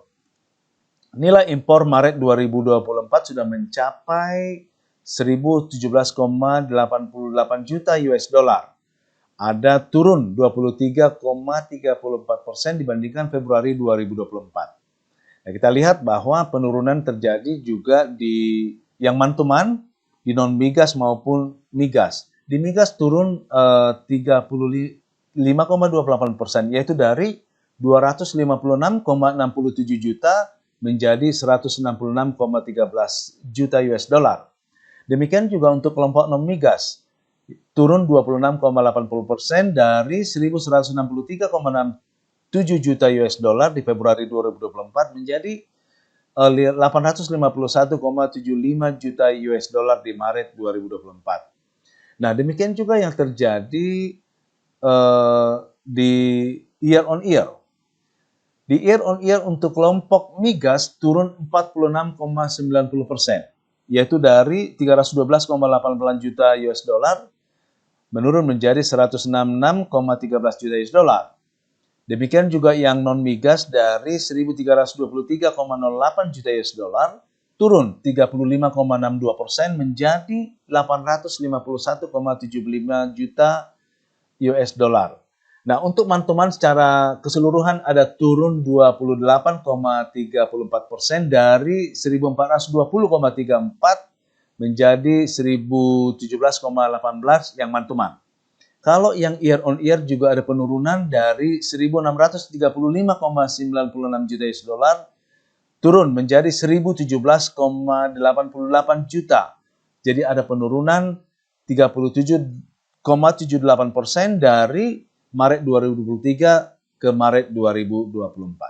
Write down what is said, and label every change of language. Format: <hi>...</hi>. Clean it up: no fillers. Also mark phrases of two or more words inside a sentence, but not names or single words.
<id>Nilai impor Maret 2024 sudah mencapai 1.017,88 juta</id> <en>US dollar.</en> <id>Ada turun 23,34% dibandingkan Februari 2024. Nah, kita lihat bahwa penurunan terjadi juga di yang</id> <en>man-to-man,</en> <id>di non-migas maupun migas. Di migas turun 35,28%, yaitu dari 256,67 juta menjadi 166,13 juta</id> <en>US dollar.</en> <id>Demikian juga untuk kelompok non-migas, turun 26,80% dari 1.163,67 juta</id> <en>US dollar</en> <id>di Februari 2024 menjadi 851,75 juta</id> <en>US dollar</en> <id>di Maret 2024. Nah, demikian juga yang terjadi di</id> <en>year on year.</en> <id>Di</id> <en>year on year</en> <id>untuk kelompok migas turun 46,90%, yaitu dari 312,8 juta</id> <en>US dollar</en> <id>menurun menjadi 166,13 juta</id> <en>US dollar.</en> <id>Demikian juga yang non migas dari 1.323,08 juta</id> <en>US dollar</en> <id>turun 35,62% menjadi 851,75 juta</id> <en>US dollar.</en> <id>Nah, untuk</id> <en>man-to-man</en> <id>secara keseluruhan ada turun 28,34% dari 1.420,34 menjadi 1.017,18 yang</id> <en>man-to-man.</en> <id>Kalau yang</id> <en>year on year</en> <id>juga ada penurunan dari 1.635,96 juta</id> <en>US dollar</en> <id>turun menjadi 1.017,88 juta. Jadi ada penurunan 37,78% dari Maret 2023 ke Maret 2024.</id>